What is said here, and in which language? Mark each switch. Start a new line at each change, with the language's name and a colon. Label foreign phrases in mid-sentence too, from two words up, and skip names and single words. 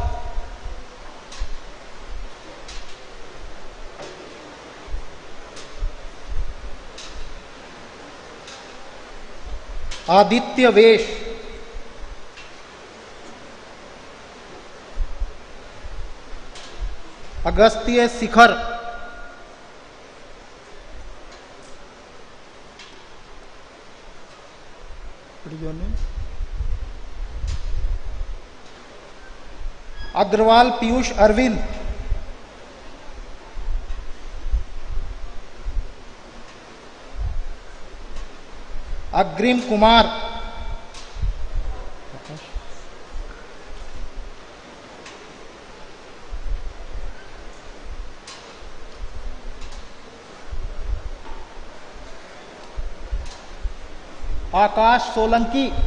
English: Aditya Vesh. Agastya Sikhar. What is your name? Agrawal Piyush Arvind. Agrim Kumar. आकाश सोलंकी.